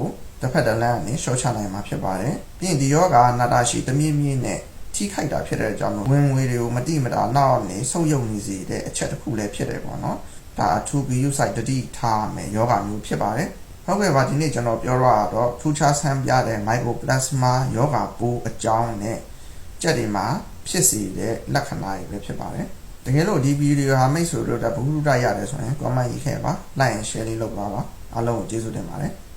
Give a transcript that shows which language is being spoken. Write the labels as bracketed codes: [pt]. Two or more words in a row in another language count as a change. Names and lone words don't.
[my] တစ်ဖက်တစ်လမ်းနဲ့ရှော့ချနိုင်မှာဖြစ်ပါတယ်ပြီးရင်ဒီယောဂါနာတာရှိတမြင့်မြင့်နဲ့ထိခိုက်တာဖြစ်တဲ့အကြောင်းဝင်ငွေတွေကိုမတိမတာနောက်နေဆုပ်ယုပ်နေစေတဲ့အချက်တစ်ခုလည်းဖြစ်တယ်ပေါ့နော်ဒါအထူးဂရုစိုက်တတိထားမယ်ယောဂါမျိုးဖြစ်ပါတယ်ဟုတ်ကဲ့ပါဒီနေ့ကျွန်တော်ပြောတော့ထူးခြားဆန်းပြတဲ့ mycoplasma ယောဂါပိုးအကြောင်းနဲ့ကြက်တွေမှာဖြစ်စေတဲ့လက္ခဏာတွေပဲဖြစ်ပါတယ်တကယ်လို့ဒီဗီဒီယိုဟာမိတ်ဆွေတို့ဘုဟုတ္တရတယ်ဆိုရင် comment ရေးခဲ့ပါ [en] like and share [my] လေးလုပ်ပါအားလုံးကိုကျေးဇူးတင်ပါတယ်